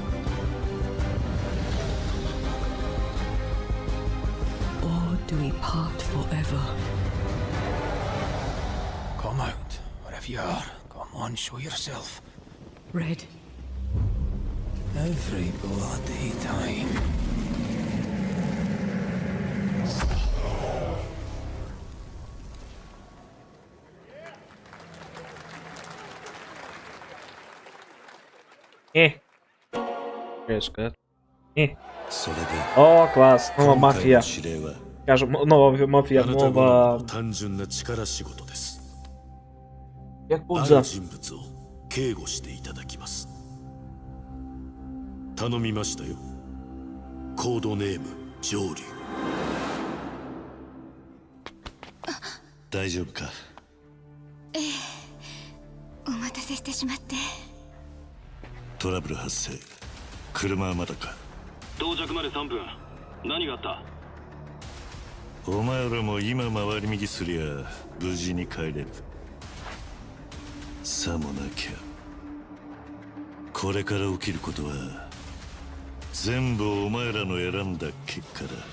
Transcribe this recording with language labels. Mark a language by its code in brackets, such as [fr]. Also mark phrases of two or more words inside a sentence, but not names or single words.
[en] Or do we part forever? Come out, wherever you are. Come on, show yourself. Red. Every bloody time. [uk] Що сказати? О, клас, нова мафія. Кажемо, нова мафія, нова... Як Будза. [ja] 頼みましたよ。コードネーム、ジョーリュ。大丈夫か？お待たせしてしまって。トラブル発生。車はまだか？到着まで3分。何があった？お前らも今回り右すりゃ無事に帰れる。さもなきゃこれから起きることは全部お前らの選んだ結果だ。